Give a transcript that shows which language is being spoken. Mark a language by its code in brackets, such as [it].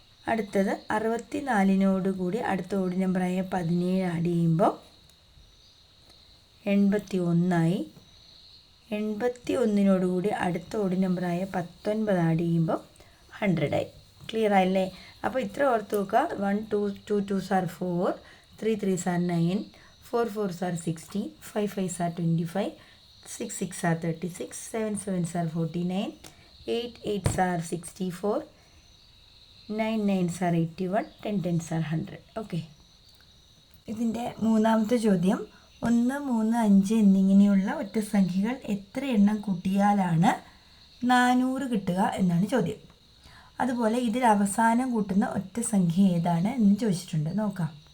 [ml] അടുത്തത് 64നോടുകൂടി അടുത്ത ഓഡ് നമ്പറായ 17 ആഡ് ചെയ്യുമ്പോൾ 81ആയി. 81നോടുകൂടി അടുത്ത ഓഡ് നമ്പറായ 19 ആഡ് ചെയ്യുമ്പോൾ 100ആയി. ക്ലിയർ ആയില്ലേ? അപ്പോൾ ഇത്ര ഓർത്ത് നോക്കുക. [en] 1 2 2 2s are 4, 3 3s are 9, 4 4s are 16, 5 5s are 25, 6 6s are 36, 7 7s are 49, 8 8s are 64, 9 9s are 81, 10 10s are 100. [ml] Okay. ഇതിൻ്റെ മൂന്നാമത്തെ ചോദ്യം, 1 3 5 എന്നിങ്ങനെയുള്ള ഒറ്റ സംഖ്യകൾ എത്ര എണ്ണം കൂട്ടിയാലാണ് 400 കിട്ടുക എന്നാണ് ചോദ്യം. അതുപോലെ ഇതിൽ അവസാനം കൂട്ടുന്ന ഒറ്റ സംഖ്യ ഏതാണ് എന്ന് ചോദിച്ചിട്ടുണ്ട്. നോക്കാം.